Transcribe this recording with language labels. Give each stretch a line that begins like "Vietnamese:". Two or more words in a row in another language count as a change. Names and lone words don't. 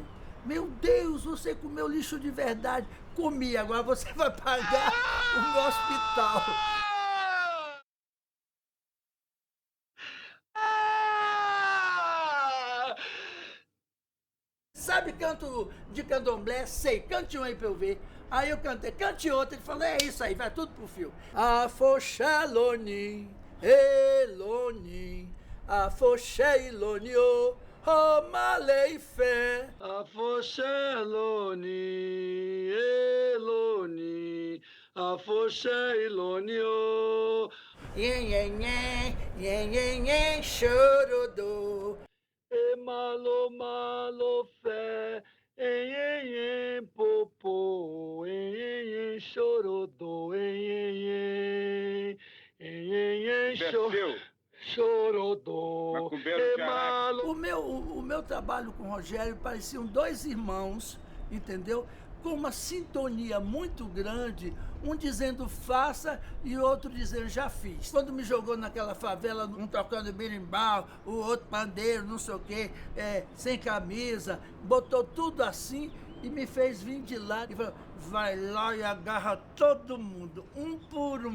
Portuguese: Meu Deus, você comeu lixo de verdade. Comi, agora você vai pagar o meu hospital. Sabe canto de candomblé? Sei, cante um aí pra eu ver. Aí eu cantei, cante outro. Ele falou, é isso aí, vai tudo pro fio.
Yoruba: Afoxeloni, Eloni, Afoxelonio, Romalei fé. Afoxeloni, Eloni, Afoxelonio. Nhen, chorodô. E malo, malo fé, em, popô, em, chorodô, em, chorodô.
Portuguese: Macumbeiro de Araque. O meu trabalho com o Rogério pareciam dois irmãos, entendeu? Com uma sintonia muito grande, um dizendo faça e o outro dizendo já fiz. Quando me jogou naquela favela, um tocando berimbau, o outro pandeiro, não sei o quê, sem camisa, botou tudo assim e me fez vir de lá e falou, vai lá e agarra todo mundo, um por um.